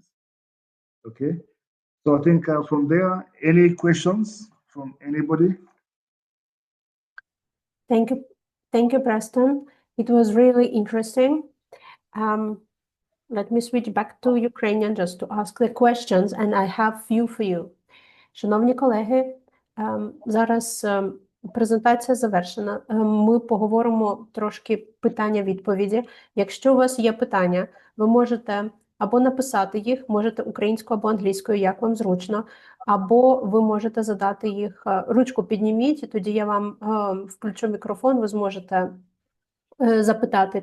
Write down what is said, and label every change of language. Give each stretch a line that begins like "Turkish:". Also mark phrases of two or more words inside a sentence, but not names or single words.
English: Okay, so I think from there, any questions from anybody? Thank you, Preston. It was really interesting. Let me switch back to Ukrainian just to ask the questions, and I have few for you.
Ukrainian: Шановні колеги, зараз презентація завершена. Ми поговоримо трошки питання-відповіді. Якщо у вас є питання, ви можете або написати їх, можете українською або англійською, як вам зручно, або ви можете задати їх, ручку підніміть, і тоді я вам включу мікрофон, ви зможете запитати.